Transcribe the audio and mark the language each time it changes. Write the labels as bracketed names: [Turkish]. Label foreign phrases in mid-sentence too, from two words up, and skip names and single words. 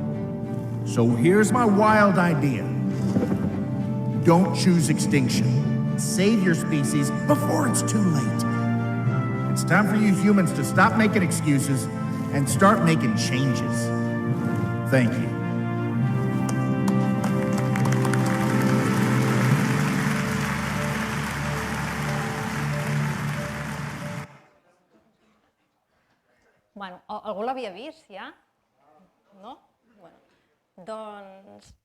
[English] So here's my wild idea. Don't choose extinction. and save your species before it's too late. It's time for you humans to stop making excuses and start making changes. Thank you. [Catalan] Bueno, algú l'havia vist, ja? No? Bueno, doncs...